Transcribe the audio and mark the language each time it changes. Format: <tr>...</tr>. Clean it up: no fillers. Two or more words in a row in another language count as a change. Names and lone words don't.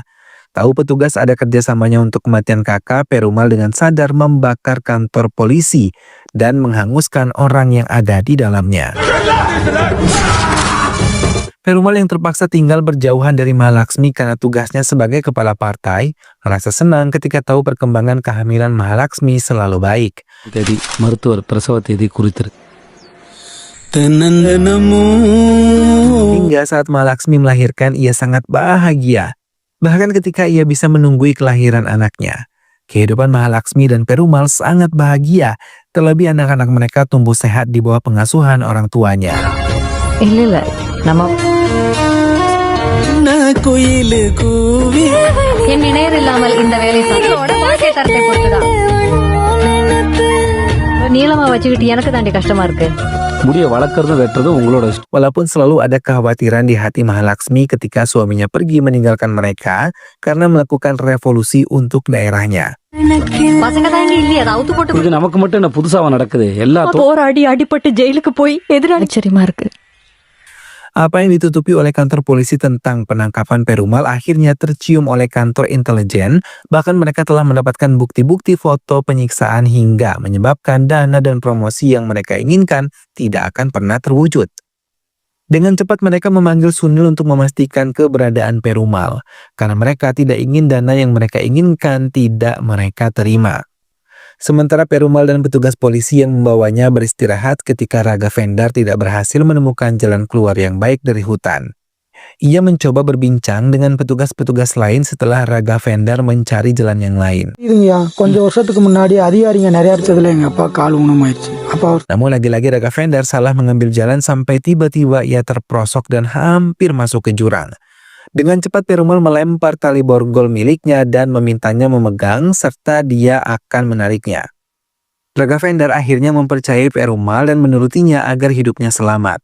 <id>Tahu petugas ada kerjasamanya untuk kematian kakak, Perumal dengan sadar membakar kantor polisi dan menghanguskan orang yang ada di dalamnya. Perumal yang terpaksa tinggal berjauhan dari Mahalaksmi karena tugasnya sebagai kepala partai, merasa senang ketika tahu perkembangan kehamilan Mahalaksmi selalu baik.</id> <ta>தேதி மருத்துவர் பிரசவ தேதி குறித்திருக்கு.</ta> <id>Hingga saat Mahalaksmi melahirkan, ia sangat bahagia. Bahkan ketika ia bisa menunggui kelahiran anaknya. Kehidupan Mahalaksmi dan Perumal sangat bahagia, terlebih anak-anak mereka tumbuh sehat di bawah pengasuhan orang tuanya.</id> <ta>என் இணையர் இல்லாமல் இந்த வேலை சந்தோட வாழ்க்கை தரத்தை பொறுத்துதான். நீளமா வச்சுக்கிட்டு எனக்கு தாண்டி கஷ்டமா இருக்கு. முடிய வளர்க்கறதும் வெட்டுறதும் உங்களோட இஷ்டம்.</ta> <id>Walaupun selalu ada kekhawatiran di hati Mahalaksmi ketika suaminya pergi meninggalkan mereka karena melakukan revolusi untuk daerahnya.</id> <ta>பசங்க தாங்க இல்லையா அதை அவுத்து போட்டு இது நமக்கு மட்டும் என்ன புதுசாவா நடக்குது? எல்லாத்துக்கும் போராடி அடிபட்டு ஜெயிலுக்கு போய் எதிராச்சரியமா இருக்கு.</ta> <id>Apa yang ditutupi oleh kantor polisi tentang penangkapan Perumal akhirnya tercium oleh kantor intelijen, bahkan mereka telah mendapatkan bukti-bukti foto penyiksaan hingga menyebabkan dana dan promosi yang mereka inginkan tidak akan pernah terwujud. Dengan cepat mereka memanggil Sunil untuk memastikan keberadaan Perumal, karena mereka tidak ingin dana yang mereka inginkan tidak mereka terima. Sementara Perumal dan petugas polisi yang membawanya beristirahat ketika Raga Vendar tidak berhasil menemukan jalan keluar yang baik dari hutan. Ia mencoba berbincang dengan petugas-petugas lain setelah Raga Vendar mencari jalan yang lain.</id> <ta>கொஞ்சம் வருஷத்துக்கு முன்னாடி அதிகாரிங்க நிறைய அடிச்சதுல எங்க அப்பா கால் ஊனமாயிருச்சு.</ta> <id>Namun lagi-lagi Raga Vendar salah mengambil jalan sampai tiba-tiba ia terprosok dan hampir masuk ke jurang. Dengan cepat Perumal melempar tali borgol miliknya dan memintanya memegang serta dia akan menariknya. Raga Vendar akhirnya mempercayai Perumal dan menurutinya agar hidupnya selamat.</id>